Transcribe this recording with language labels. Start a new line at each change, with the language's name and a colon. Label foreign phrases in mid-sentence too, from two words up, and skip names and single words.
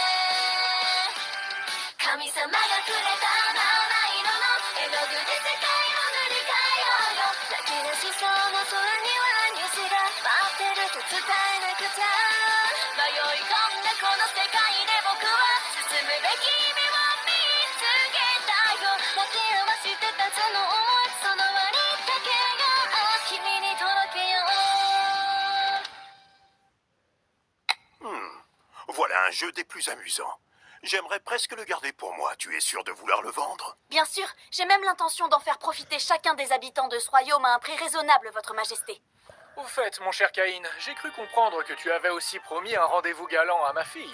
Japanese: 神様がくれた七色の絵の具で世界を塗り替えようよ泣き出しそうな空には虹が待ってると伝えなくちゃ迷い込んだこの世界で僕は進むべき夢を見つけたよ泣き合わしてたその想いその割だけが君に届けよう
French: Voilà un jeu des plus amusants. J'aimerais presque le garder pour moi. Tu es sûr de vouloir le vendre? Bien sûr, j'ai même l'intention d'en faire profiter chacun des habitants de ce royaume à un prix raisonnable, votre majesté. Au fait, mon cher Caïn, j'ai cru comprendre que tu avais aussi promis un rendez-vous galant à ma fille.